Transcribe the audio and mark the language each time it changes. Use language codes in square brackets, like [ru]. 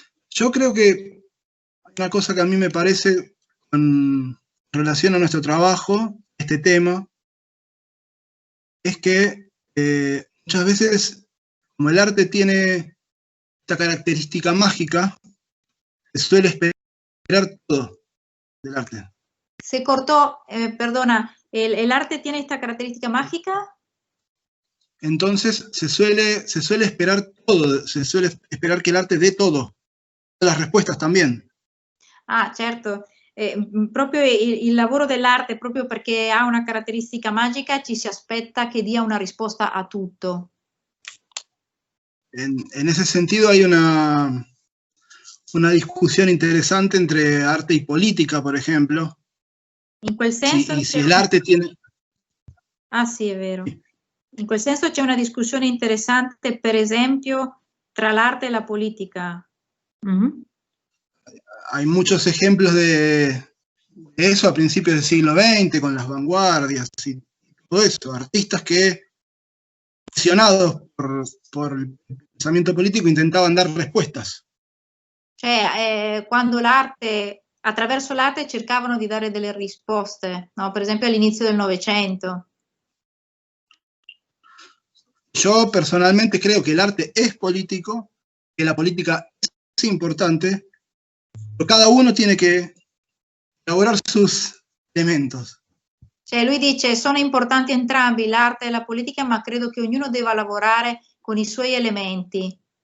[es] Yo creo que una cosa que a mí me parece con relación a nuestro trabajo, este tema, es que muchas veces, como el arte tiene esta característica mágica, se suele esperar todo del arte. Se cortó, perdona, ¿el arte tiene esta característica mágica? Entonces se suele esperar todo, se suele esperar que el arte dé todo, las respuestas también. [it] Ah, certo. Proprio il lavoro dell'arte, proprio perché ha una caratteristica magica, ci si aspetta che dia una risposta a tutto. [es] En ese sentido hay una discusión interesante entre arte y política, por ejemplo. [it] In quel senso... [es] y si el arte tiene... [it] Ah sì, è vero. In quel senso c'è una discussione interessante, per esempio, Tra l'arte e la politica. [es] Hay muchos ejemplos de eso a principios del siglo XX, con las vanguardias y todo eso. Artistas que, presionados por el pensamiento politico, intentaban dar [it] risposte. Cioè, quando attraverso l'arte cercavano di dare delle risposte, no? Per esempio all'inizio del Novecento. [es] Yo personalmente creo que el arte es político, que la política es importante, pero cada uno tiene que elaborar sus elementos. [it] Cioè lui dice sono importanti entrambi, l'arte e la politica, ma credo che ognuno debba lavorare con i suoi elementi.